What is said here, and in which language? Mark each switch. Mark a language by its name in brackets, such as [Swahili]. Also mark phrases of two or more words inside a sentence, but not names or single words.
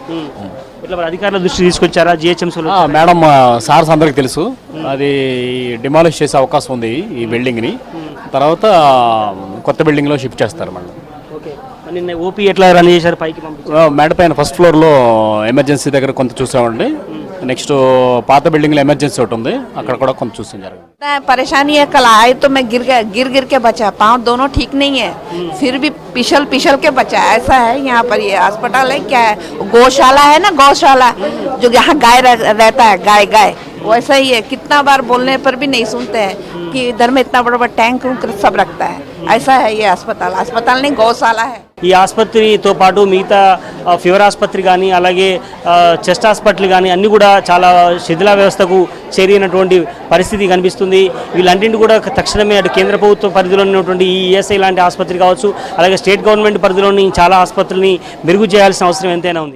[Telugu] ఇట్లా అధికారుల దృష్టి తీసుకొచ్చారా? జిహెచ్ఎంసీలో మేడం సార్స్ అందరికి తెలుసు. అది డిమాలిష్ చేసే అవకాశం ఉంది ఈ బిల్డింగ్ని. తర్వాత కొత్త బిల్డింగ్లో షిఫ్ట్ చేస్తారు మేడం. నిన్న ఓపీ ఎట్లా రన్ చేశారు? పైకి మేడ పైన [English] first floorలో [Telugu] ఎమర్జెన్సీ దగ్గర కొంత చూసామండి. నెక్స్ట్ పాత బిల్డింగ్ ఎమర్జెన్సీ హోతీ अక్కడ కూడా కొంత చూసిన జరిగింది. [Hindi] परेशानी है, कल आए तो मैं गिर के बचा, पाँव दोनों ठीक नहीं है, फिर भी पिछल के बचा. ऐसा है यहाँ पर. ये अस्पताल है क्या है? गौशाला है ना, गौशाला जो यहाँ गाय रहता है, गाय वैसा ही है. कितना बार बोलने पर भी नहीं सुनते हैं कि इधर में इतना बड़ा टैंक सब रखता है. ऐसा है ये अस्पताल नहीं, गौशाला है. [Telugu] ఈ ఆసుపత్రితో పాటు మిగతా ఫీవర్ ఆసుపత్రి కానీ అలాగే [English] chest hospital [Telugu] కానీ అన్నీ కూడా చాలా శిథిల వ్యవస్థకు చేరినటువంటి పరిస్థితి కనిపిస్తుంది. వీళ్ళంటిని కూడా తక్షణమే అటు కేంద్ర ప్రభుత్వ పరిధిలో ఉన్నటువంటి ఈ ఈఎస్ఐ లాంటి ఆసుపత్రి కావచ్చు, అలాగే [English] state government [Telugu] పరిధిలోని చాలా ఆసుపత్రులని మెరుగు చేయాల్సిన అవసరం ఎంతైనా ఉంది.